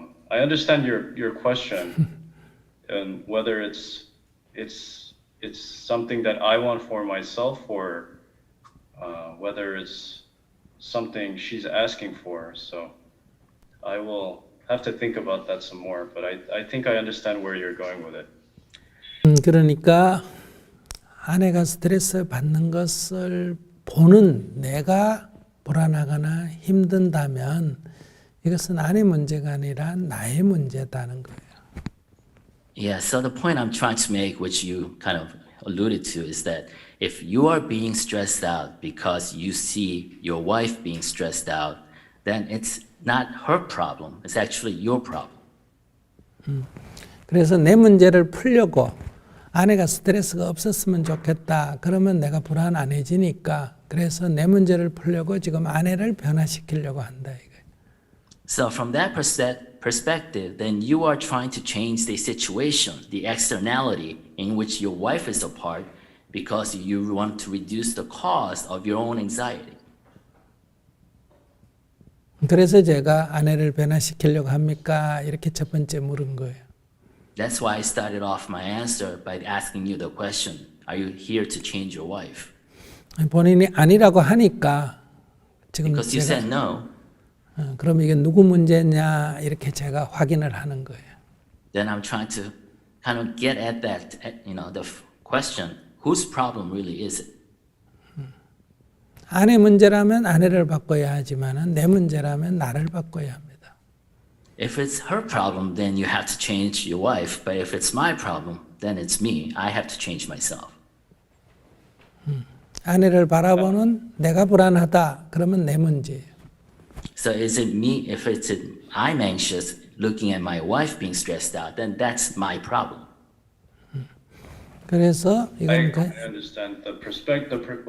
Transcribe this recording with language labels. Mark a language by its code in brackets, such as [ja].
[en] I understand your question and whether it's something that I want for myself or whether it's something she's asking for. So I will have to think about that some more, but I think I understand where you're going with it. [ko] 그러니까 아내가 스트레스 받는 것을 보는 내가 불안하거나 힘든다면 이것은 아내 문제가 아니라 나의 문제다는 거예요. [en] Yeah, so the point I'm trying to make, which you kind of alluded to, is that if you are being stressed out because you see your wife being stressed out, then it's not her problem, it's actually your problem. [ko] 그래서 내 문제를 풀려고 아내가 스트레스가 없었으면 좋겠다. 그러면 내가 불안 안 해지니까 그래서 내 문제를 풀려고 지금 아내를 변화시키려고 한다. 이거예요. [en] So from that perspective, then you are trying to change the situation, the externality in which your wife is a part because you want to reduce the cause of your own anxiety. [ko] 그래서 제가 아내를 변화시키려고 합니까? 이렇게 첫 번째 물은 거예요. [en] That's why I started off my answer by asking you the question, are you here to change your wife? [ko] 본인이 아니라고 하니까 지금 [en] Because you [ko] 제가 [en] said no, [ko] 그럼 이게 누구 문제냐 이렇게 제가 확인을 하는 거예요. [en] then I'm trying to kind of get at that, the question, whose problem really is it? [ko] 아내 문제라면 아내를 바꿔야 하지만은 내 문제라면 나를 바꿔야 합니다. [en] If it's her problem, then you have to change your wife. But if it's my problem, then it's me. I have to change myself. [ko] 아내를 바라보는 내가 불안하다. 그러면 내 문제예요. [en] So is it me? If I'm anxious, looking at my wife being stressed out, then that's my problem. [ko] 그래서 [en] I [ko] 이건 [en] understand the perspective.